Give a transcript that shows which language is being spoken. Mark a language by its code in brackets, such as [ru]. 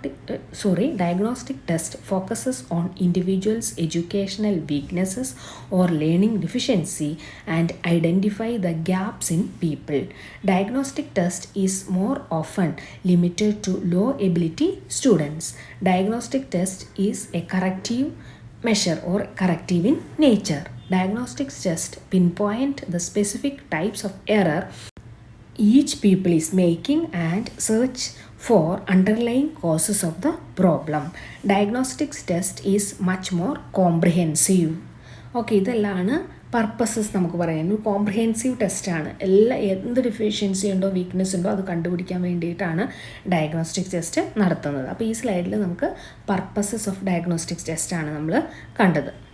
[en] Diagnostic test focuses on individuals educational weaknesses or learning deficiency and identify the gaps in people. Diagnostic test is more often limited to low ability students. Diagnostic test is a corrective measure or corrective in nature. Diagnostic tests pinpoint the specific types of error each people is making and search for underlying causes of the problem. Diagnostic test is much more comprehensive. [ml] Okay, ഇതെല്ലാം purposes നമുക്ക് പറയാം. Comprehensive ടെസ്റ്റാണ്. എന്ത് deficiency ഉണ്ടോ weakness ഉണ്ടോ അത് കണ്ടുപിടിക്കാൻ വേണ്ടിയിട്ടാണ് ഡയഗ്നോസ്റ്റിക് ടെസ്റ്റ് നടത്തുന്നത്. അപ്പോൾ ഈ സ്ലൈഡിൽ നമുക്ക് പർപ്പസസ് ഓഫ് ഡയഗ്നോസ്റ്റിക് ടെസ്റ്റാണ് നമ്മൾ കണ്ടത്.